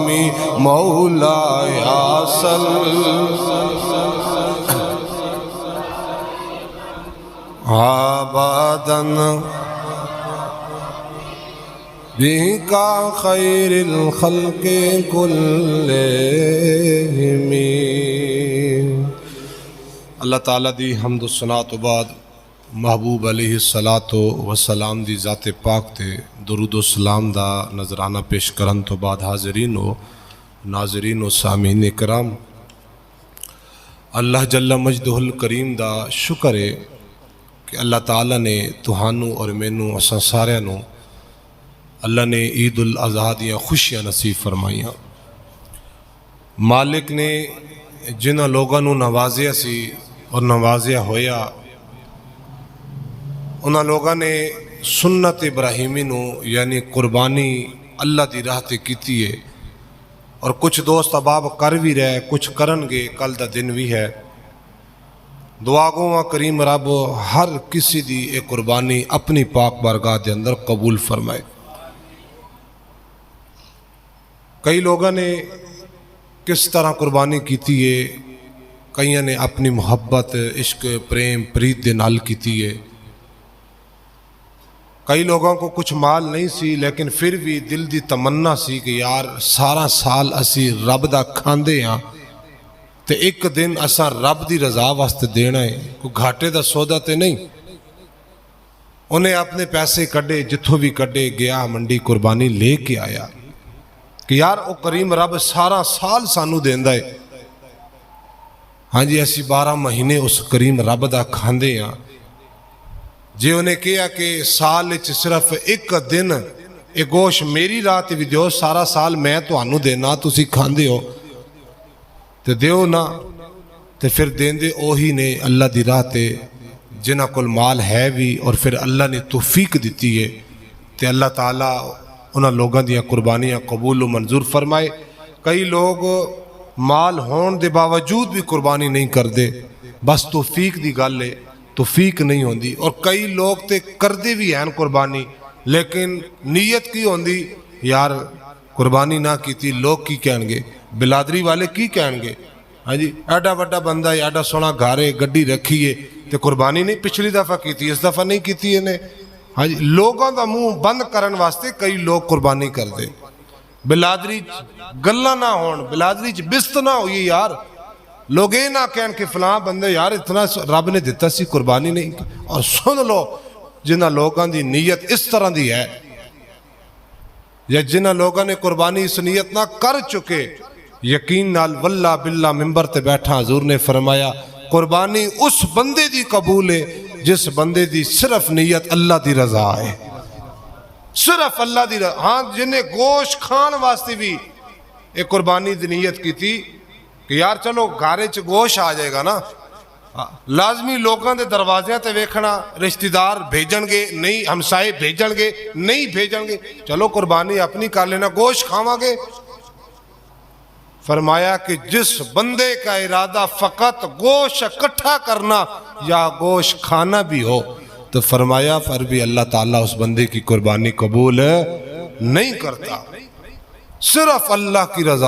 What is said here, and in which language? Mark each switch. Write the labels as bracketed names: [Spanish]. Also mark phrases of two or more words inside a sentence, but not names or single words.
[Arabic] مولاي صل عبدا بك خير الخلق كلهم. [Punjabi] اللہ تعالیٰ دی حمد و ثنا تو بعد محبوب [Arabic] علیہ الصلاۃ والسلام [Punjabi] دی ذات پاک تے درود و سلام دا نظرانہ پیش کرن تو بعد حاضرین و ناظرین و سامعین کرام اللہ [Arabic] جل مجدہ الکریم [Punjabi] دا شکر ہے کہ اللہ تعالیٰ نے تہانوں اور مینوں اساں سارے نوں اللہ نے عید الاضحیٰ دیاں خوشیاں نصیب فرمائیاں۔ مالک نے جنہاں لوگاں نوں نوازیا سی اور نوازیا ہویا، انہاں لوگاں نے سنت ابراہیمی نوں یعنی قربانی اللہ دی راہ تے کیتی ہے، اور کچھ دوست اباب کر بھی رہے، کچھ کرن گے، کل دا دن بھی ہے۔ دعا گواں کریم رب ہر کسی دی ایک قربانی اپنی پاک بارگاہ دے اندر قبول فرمائے۔ کئی لوگوں نے کس طرح قربانی کیتی ہے، کئیاں نے اپنی محبت، عشق، پریم، پریت دے نال کیتی ہے۔ کئی لوگوں کو کچھ مال نہیں سی لیکن پھر بھی دل دی تمنا سی کہ یار سارا سال اسی رب دا کھاندے ہاں تے ایک دن اساں رب دی رضا واسطے دینا ہے، کوئی گھاٹے دا سودا تے نہیں۔ انہیں اپنے پیسے کڈے، جتھوں بھی کڈے، گیا منڈی قربانی لے کے آیا کہ یار او کریم رب سارا سال سانو دیندا ہے۔ ہاں جی، اسی 12 مہینے اس کریم رب دا کھاندے ہاں۔ جی انہیں کہا کہ سال صرف ایک دن اے گوشت میری راہ تے بھی دیو، سارا سال میں تانوں دینا، تسی کھاندے ہو تے دیو نا، تے پھر دیندے اوہی نے اللہ دی راہ تے جنہاں کول مال ہے بھی، اور پھر اللہ نے توفیق دیتی ہے تے اللہ تعالیٰ انہاں لوگاں دیاں قربانیاں قبول و منظور فرمائے۔ کئی لوگ مال ہون دے باوجود بھی قربانی نہیں کردے، بس توفیق دی گل ہے، توفیق نہیں ہوندی۔ اور کئی لوگ تے کردے بھی ہیں قربانی، لیکن نیت کی ہوندی یار قربانی نہ کیتی لوگ کی کہیں گے، بلادری والے کی کہیں گے۔ ہاں جی، ایڈا بڑا بندہ ہے، ایڈا سونا گھارے گڈی رکھی ہے تے قربانی نہیں پچھلی دفعہ کیتی، اس دفعہ نہیں کیتی انہیں۔ ہاں جی، لوگوں دا منہ بند کرن واسطے کئی لوگ قربانی کر دے۔ بلادری گلاں نہ ہون، بلادری بست نہ ہوئی یار، لوگ یہ نہ کہیں کہ فلاں بندے یار اتنا رب نے دیتا سی قربانی نہیں۔ اور سن لو جنہاں لوگاں دی نیت اس طرح دی ہے، یا جنہاں لوگاں نے قربانی اس نیت نہ کر چکے، یقین نال [Arabic] واللہ باللہ [Punjabi] ممبر تے بیٹھا حضور نے فرمایا قربانی اس بندے دی قبول ہے جس بندے دی صرف نیت اللہ دی رضا ہے، صرف اللہ دی رضا۔ ہاں جنہیں گوشت کھان واسطے بھی ایک قربانی دی نیت کی تھی کہ یار چلو گھارے چ گوشت آ جائے گا نا، لازمی لوگاں دے دروازیاں تے ویکھنا، رشتہ دار بھیجن گے نہیں، ہمسائے بھیجن گے نہیں بھیجن گے، چلو قربانی اپنی کر لینا، گوشت کھاواں گے۔ [Urdu] فرمایا کہ جس بندے کا ارادہ فقط گوشت اکٹھا کرنا یا گوشت کھانا بھی ہو، تو فرمایا پھر بھی اللہ تعالیٰ اس بندے کی قربانی قبول نہیں کرتا، صرف اللہ کی رضا۔